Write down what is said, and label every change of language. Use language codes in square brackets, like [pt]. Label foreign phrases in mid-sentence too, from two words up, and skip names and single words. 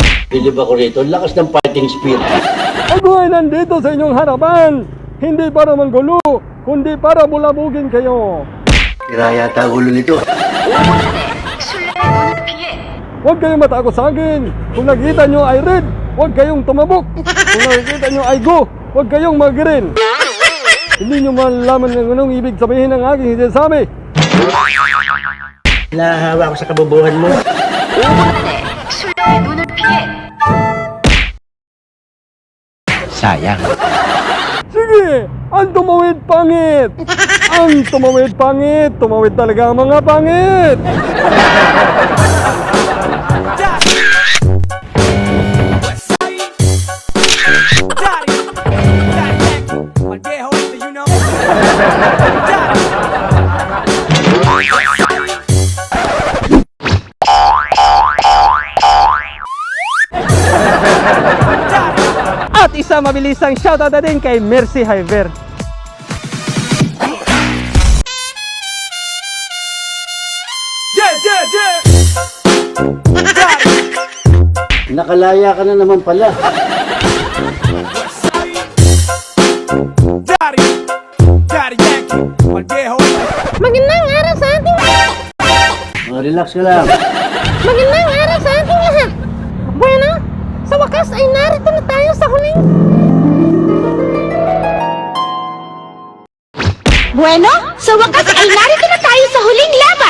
[tl] Bilib ako rito. Ang lakas ng [en] fighting spirit. [tl] Ako ay nandito sa inyong harapan, hindi para manggulo, kundi para bulabugin kayo. Tira yata ang ulo nito. [ko] 술래의 눈을 피해 [tl] Huwag kayong matakot sa akin. Kung nakita nyo ay red, huwag kayong tumabok. Kung nakikita nyo ay go, huwag kayong mag-green. Hindi nyo malalaman ng anong ibig sabihin ng aking sinasabi. Nahahawa ako sa kabubuhan mo. [ko] 5분 안에 술래의 눈을 피해 [tl] Sayang. Sige, ang tumawid pangit. Ang tumawid pangit. Tumawid talaga ang mga pangit. [en] Daddy, my dear host, you know. [tl] At isa mabilisang shoutout na din kay Mercy Hyver. [en] Yeah. [tl] Nakalaya ka na naman pala. [en] Daddy Yankee, my dear host. [tl] Magandang araw sa ating lahat! Relax ka lang. Magandang araw sa ating lahat! Bueno, sa wakas ay narito na tayo sa huling... Bueno, sa wakas ay narito na tayo sa huling laban!